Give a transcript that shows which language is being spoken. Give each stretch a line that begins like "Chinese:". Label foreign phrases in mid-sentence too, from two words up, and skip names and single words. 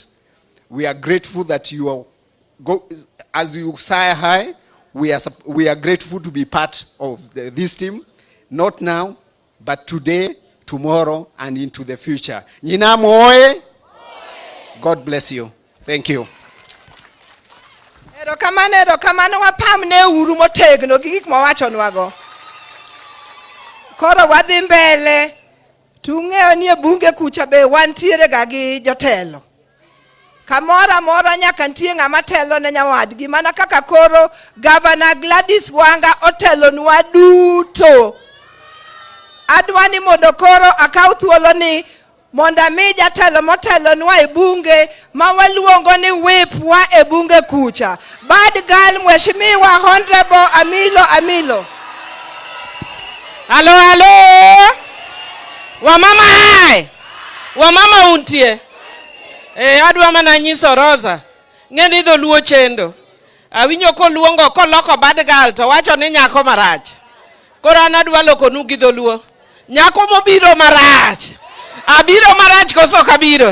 English: We are grateful that you are, as you say hi, we are grateful to be part of this team, not now, but today, tomorrow, and into the future.
Luo (Kenya and Tanzania): Nyinam oye!
English: God bless you. Thank you.
Luo (Kenya and Tanzania): Erokamano wapamne uru motegno gik mawacho nwago. Koro wadhi mbele tung'eyo ni e bunge kucha be wantiere ga gi jotelo. Kamora mora nyaka ntie ng'ama telo ne nyawadgi mana kaka koro Governor Gladys Wanga otelo nwa duto. Adwani mondo koro akaw thuolo ni monda mi jatelo motelo nwa e bunge ma waluongo ni whip wa e bunge kucha.
English: Bad girl Mheshimiwa Honorable Amilo.
Swahili: Halo. Wamama hai.
Luo (Kenya and Tanzania): Wamama untie. Adwa mana nyiso Rosa. Ng'eni dholuo chendo. Awinjo koluongo koloko
English: bad girl
Luo (Kenya and Tanzania): to wacho ni nyako marach. Koro an adwa loko nu gi dholuo. Nyako mobiro marach. Abiro marach koso kabiro.